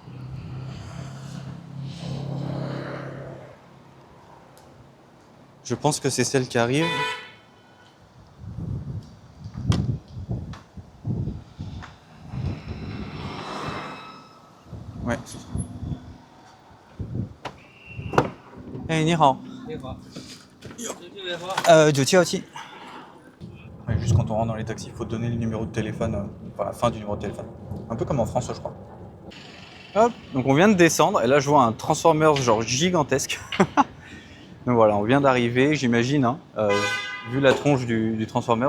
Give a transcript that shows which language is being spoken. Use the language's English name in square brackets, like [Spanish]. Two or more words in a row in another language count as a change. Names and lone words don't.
[French] Je pense que c'est celle qui arrive. Ouais. [Chinese] Hey, 你好。你好， 977. [French] Ouais, juste quand on rentre dans les taxis, il faut donner le numéro de téléphone, enfin la fin du numéro de téléphone. Un peu comme en France, je crois. Hop, donc on vient de descendre et là je vois un Transformers genre gigantesque. Donc voilà, on vient d'arriver, j'imagine, hein, vu la tronche du Transformers.